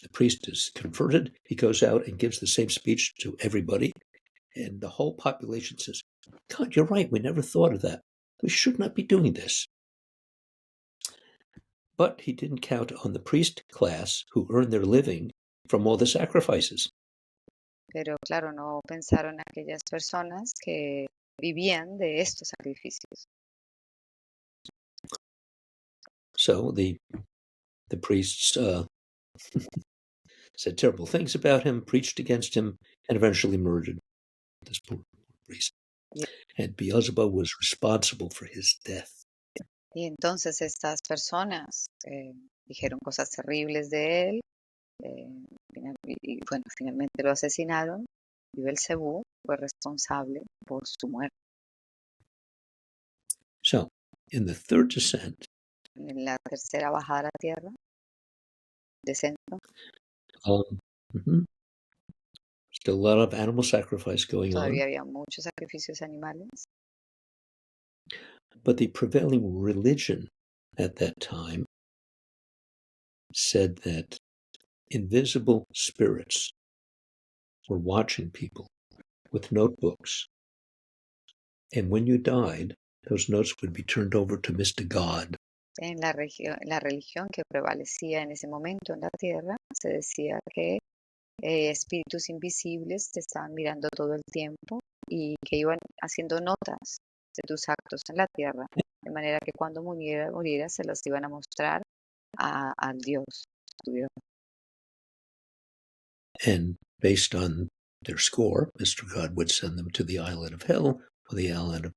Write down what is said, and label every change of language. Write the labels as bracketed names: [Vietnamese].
[English] The priest is converted. He goes out and gives the same speech to everybody. And the whole population says, God, you're right. We never thought of that. We should not be doing this. But he didn't count on the priest class who earned their living from all the sacrifices. [Spanish] Pero claro, no pensaron aquellas personas que vivían de estos sacrificios. [English] So the priests said terrible things about him, preached against him, and eventually murdered this poor priest. Yeah. And Beelzebub was responsible for his death. [Spanish] Y entonces estas personas dijeron cosas terribles de él, y bueno, finalmente lo asesinaron, y Belcebú fue responsable por su muerte. [English] So, in the third descent, [Spanish] En la tercera bajada a la tierra, descenso, [English] still a lot of animal sacrifice going [Spanish] todavía [English] on. [Spanish] había muchos sacrificios animales. [English] But the prevailing religion at that time said that invisible spirits were watching people with notebooks. And when you died, those notes would be turned over to Mr. God. [Spanish] En la religión que prevalecía en ese momento en la tierra, se decía que espíritus invisibles te estaban mirando todo el tiempo y que iban haciendo notas de tus actos en la tierra, de manera que cuando murieras se las iban a mostrar al Dios, tu Dios. [English] And based on their score, Mr. God would send them to the island of hell or the island of